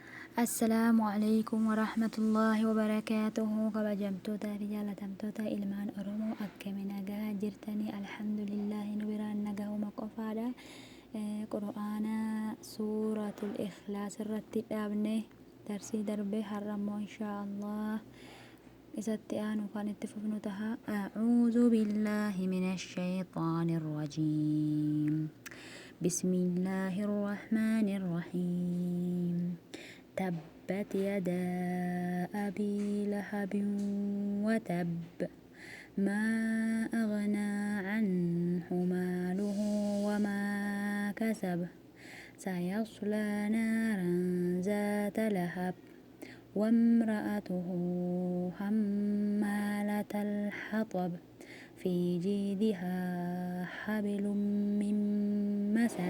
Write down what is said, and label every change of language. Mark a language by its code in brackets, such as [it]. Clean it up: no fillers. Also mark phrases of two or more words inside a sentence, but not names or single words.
[ar] السلام عليكم ورحمة الله وبركاته. [om] kabajamtoota fi jaalatamtoota ilmaan Oromoo akkami nagaa jirtanii? Alhamdulillah nu biraan nagahuma qofaadha. Qur'aana [ar] سورة الإخلاص [om] irratti dhaabne darsii darbe har'ammoo inshaallah isatti aanu kan itti fufnu taha. [ar] أعوذ بالله من الشيطان الرجيم. بسم الله الرحمن الرحيم. تبت يدا أبي لهب وتب ما أغنى عنه ماله وما كسب سيصلى نارا ذات لهب وامرأته حمالة الحطب في جيدها حبل من مسد.